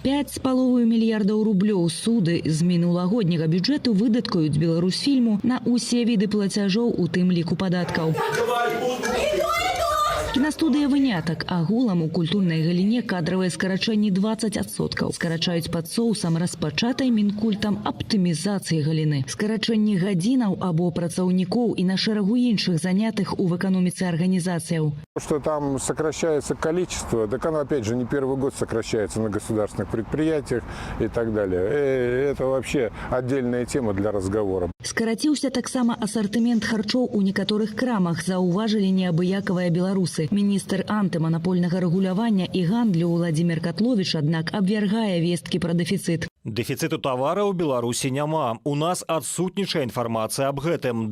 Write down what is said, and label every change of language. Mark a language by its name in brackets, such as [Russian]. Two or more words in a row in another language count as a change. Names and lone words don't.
[Belarusian] 5,5 мільярдаў рублёў суды з мінулагодняга бюджэту выдаткаюць Беларусьфільму на ўсе віды плацяжоў, у тым ліку падаткаў. Кінастудыя вынятак. Агулам у культурнай галіне кадравыя скарачэнні 20%. Скарачаюць пад соусам распачатай Мінкультам аптымізацыі галіны. Скарачэнні гадзінаў або працаўнікоў і на шэрагу іншых занятых у эканоміцы арганізацыяў. [Russian] Что там сокращается количество, так оно опять же не первый год сокращается на государственных предприятиях и так далее. Это вообще отдельная тема для разговора. [Belarusian] Скараціўся таксама асартымент харчоў у некаторых крамах, заўважылі неабыякавыя беларусы. Міністр антыманапольнага рэгулявання і гандлю Владзімир Катловіч, аднак, абвяргае весткі пра дэфіцыт. Дэфіцыту тавара ў Беларусі няма. У нас адсутнічае інфармацыя аб гэтым.